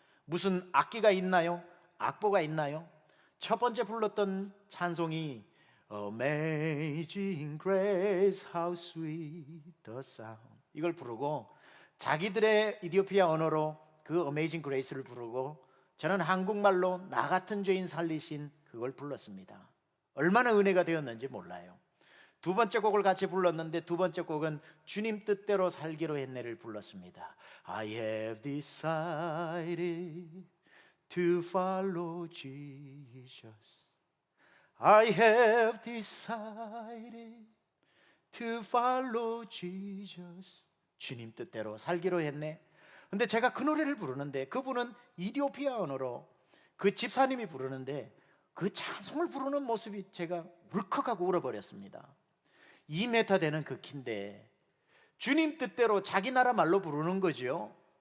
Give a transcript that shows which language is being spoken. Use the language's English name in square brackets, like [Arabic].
[Korean] 무슨 악기가 있나요? 악보가 있나요? 첫 번째 불렀던 찬송이 Amazing Grace, How Sweet the Sound, 이걸 부르고 자기들의 이디오피아 언어로 그 Amazing Grace를 부르고 저는 한국말로 나 같은 죄인 살리신 그걸 불렀습니다. 얼마나 은혜가 되었는지 몰라요. 두 번째 곡을 같이 불렀는데 두 번째 곡은 주님 뜻대로 살기로 했네를 불렀습니다. [English] I have decided to follow Jesus. I have decided to follow Jesus. [Korean] 주님 뜻대로 살기로 했네. 근데 제가 그 노래를 부르는데 그분은 이디오피아 언어로, 그 집사님이 부르는데 그 찬송을 부르는 모습이 제가 울컥하고 울어버렸습니다. 2m 되는 그 키인데 주님 뜻대로 자기 나라 말로 부르는 거죠.